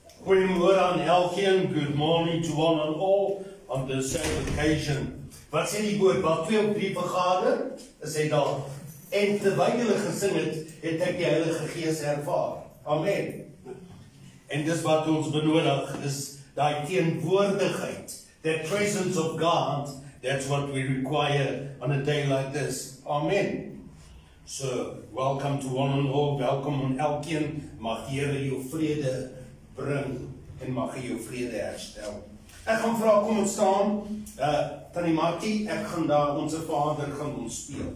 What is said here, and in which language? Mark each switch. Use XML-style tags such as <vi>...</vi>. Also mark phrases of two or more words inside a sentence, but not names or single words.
<af>Goeiemôre aan elkeen,</af> <en>good morning to one and all on the same occasion.</en> <af>Wat sê die woord, waar 2 of 3 vergader, is hy daar. En terwyl julle gesing het, het ek die Heilige Gees ervaar. Amen. En dis wat ons benodig, is die teenwoordigheid,</af> <en>that presence of God, that's what we require on a day like this. Amen. So, welcome to one and all,</en> <af>welkom aan elkeen, mag die Here jou vrede bring, en mag hy jou vrede herstel. Ek gaan vra, kom ons staan, Tannie Martie, ek gaan daar, onze Vader gaan ons speel.</af>